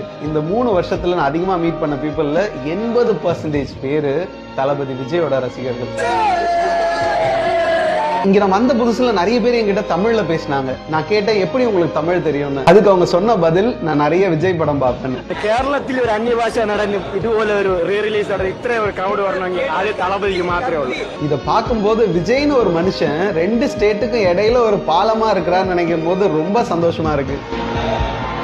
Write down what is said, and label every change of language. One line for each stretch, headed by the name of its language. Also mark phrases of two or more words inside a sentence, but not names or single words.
Tamil: இந்த 3 வருஷத்துல நான் அதிகமா மீட் பண்ண பீப்புள்ல 80% பேரு தளபதி விஜயோட ரசிகர்கள். இங்க நான் வந்த புதுசுல நிறைய பேர் என்கிட்ட தமிழ்ல பேசினாங்க. நான் கேட்டேன், எப்படி உங்களுக்கு தமிழ் தெரியும்னு. அதுக்கு அவங்க சொன்ன பதில், நான் நிறைய விஜய் படம் பார்ப்பேன்.
Malayalam: കേരളത്തിൽ ഒരു അന്യഭാഷ നടന് ഇതുപോലെ ഒരു
English: re release
Malayalam: ഇത്ര ഒരു ക്രൗഡ്
Tamil: வரணும்ங்க அது தளபதிக்கு மாத்திரமே உள்ள. இத பார்க்கும்போது விஜய்னு ஒரு மனுஷன் 2 ஸ்டேட்டுக்கும் இடையில ஒரு பாலமா இருக்கிறான்னு நினைக்கும் போது ரொம்ப சந்தோஷமா இருக்கு.